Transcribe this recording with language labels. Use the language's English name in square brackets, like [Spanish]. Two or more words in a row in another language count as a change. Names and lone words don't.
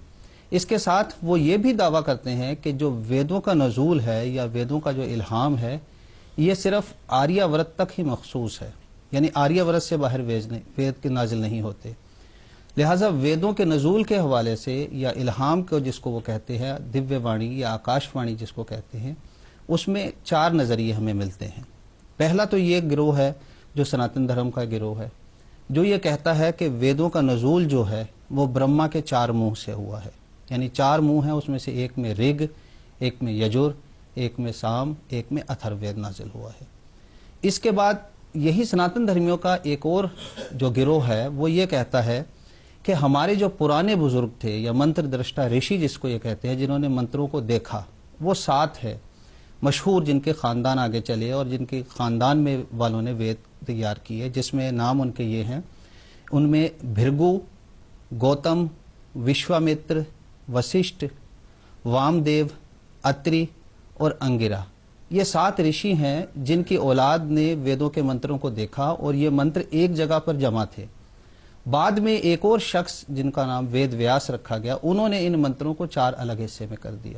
[Urdu] اس کے ساتھ وہ یہ بھی دعویٰ کرتے ہیں کہ جو ویدوں کا نزول ہے یا ویدوں کا جو الہام ہے یہ صرف آریہ ورت تک ہی مخصوص ہے، یعنی آریہ ورت سے باہر وید کے نازل نہیں ہوتے. لہٰذا ویدوں کے نزول کے حوالے سے یا الہام کو جس کو وہ کہتے ہیں دیویہ وانی یا آکاش وانی جس کو کہتے ہیں، اس میں 4 نظریے ہمیں ملتے ہیں. پہلا تو یہ گروہ ہے جو سناتن دھرم کا گروہ ہے جو یہ کہتا ہے کہ ویدوں کا نزول جو ہے وہ برہما کے 4 منہ سے ہوا ہے، یعنی 4 منہ ہیں، اس میں سے ایک میں رگ، ایک میں یجر، ایک میں سام، ایک میں اتھر وید نازل ہوا ہے. اس کے بعد یہی سناتن دھرمیوں کا ایک اور جو گروہ ہے وہ یہ کہتا ہے کہ ہمارے جو پرانے بزرگ تھے یا منتر درشٹا رشی جس کو یہ کہتے ہیں، جنہوں نے منتروں کو دیکھا، وہ 7 ہے مشہور، جن کے خاندان آگے چلے اور جن کے خاندان میں والوں نے وید تیار کیے، جس میں نام ان کے یہ ہیں، ان میں بھرگو، گوتم، وشوامتر، وسشٹھ، وام دیو، اتری اور انگرا، یہ 7 رشی ہیں جن کی اولاد نے ویدوں کے منتروں کو دیکھا اور یہ منتر ایک جگہ پر جمع تھے۔ بعد میں ایک اور شخص جن کا نام وید ویاس رکھا گیا، انہوں نے ان منتروں کو 4 الگ حصے میں کر دیا۔